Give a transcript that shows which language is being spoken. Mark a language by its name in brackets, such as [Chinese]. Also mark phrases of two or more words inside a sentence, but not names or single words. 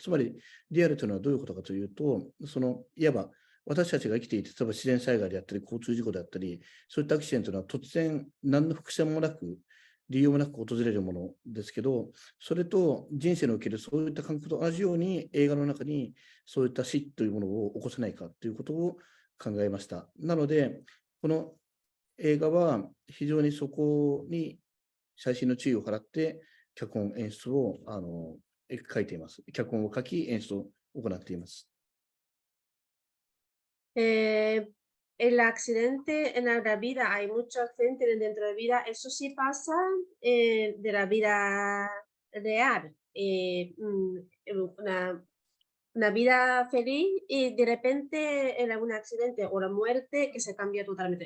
[Japanese] つまり、リアルというのはどういうことかというと、いわば私たちが生きていて、例えば自然災害であったり、交通事故であったり、そういったアクシデントは突然、何の伏線もなく、理由もなく訪れるものですけど、それと人生におけるそういった感覚と同じように映画の中にそういった死というものを起こせないかということを考えました。なので、この映画は非常にそこに細心の注意を払って脚本演出を書いています。脚本を書き演出を行っています。 [Spanish] El accidente en la vida, hay muchos accidentes dentro de la vida, eso sí pasa de la vida real. Una vida feliz y de repente en algún accidente o la muerte que se cambia totalmente.